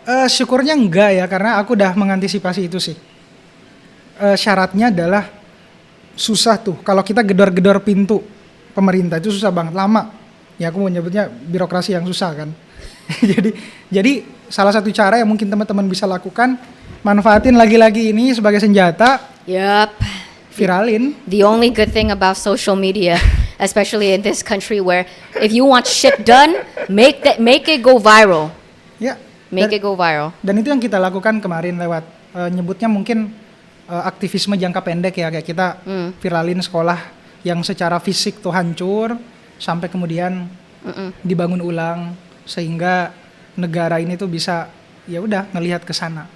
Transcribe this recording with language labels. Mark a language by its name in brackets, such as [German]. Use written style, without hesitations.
[Indonesian] syukurnya enggak ya, karena aku udah mengantisipasi itu sih. Syaratnya adalah susah tuh. Kalau kita gedor-gedor pintu pemerintah itu susah banget, lama. Ya aku mau nyebutnya birokrasi yang susah kan. jadi salah satu cara yang mungkin teman-teman bisa lakukan, manfaatin lagi-lagi ini sebagai senjata, Yup. viralin. [English] The only good thing about social media, especially in this country where if you want shit done, make it go viral. [Indonesian] Ya. [English] Make it go viral. [Indonesian] Dan itu yang kita lakukan kemarin lewat nyebutnya mungkin aktivisme jangka pendek ya, kayak kita viralin sekolah yang secara fisik tuh hancur sampai kemudian dibangun ulang sehingga negara ini tuh bisa ya udah ngelihat ke sana.